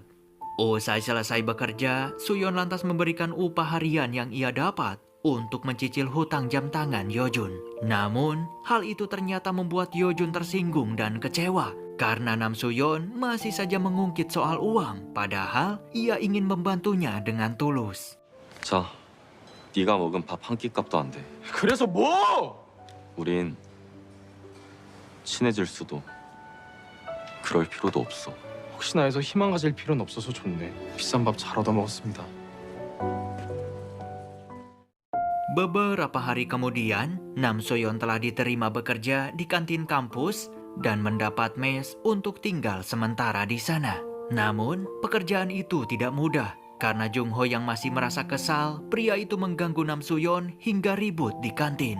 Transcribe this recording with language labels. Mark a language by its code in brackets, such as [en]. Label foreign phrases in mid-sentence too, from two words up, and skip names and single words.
[id] Usai selesai bekerja, Suyon lantas memberikan upah harian yang ia dapat untuk mencicil hutang jam tangan Yojun. Namun, hal itu ternyata membuat Yojun tersinggung dan kecewa karena Nam Suyon masih saja mengungkit soal uang, padahal ia ingin membantunya dengan tulus. [ko] 자, 네가 먹은 밥 한 끼 값도 안 돼. 그래서 뭐? 우린 친해질 수도 그럴 필요도 없어. 혹시나 해서 희망 가질 필요는 없어서 좋네. 비싼 밥 잘 얻어먹었습니다. [id] Beberapa hari kemudian, Nam Soyon telah diterima bekerja di kantin kampus dan mendapat mes untuk tinggal sementara di sana. Namun, pekerjaan itu tidak mudah karena Jung Ho yang masih merasa kesal, pria itu mengganggu Nam Soyon hingga ribut di kantin.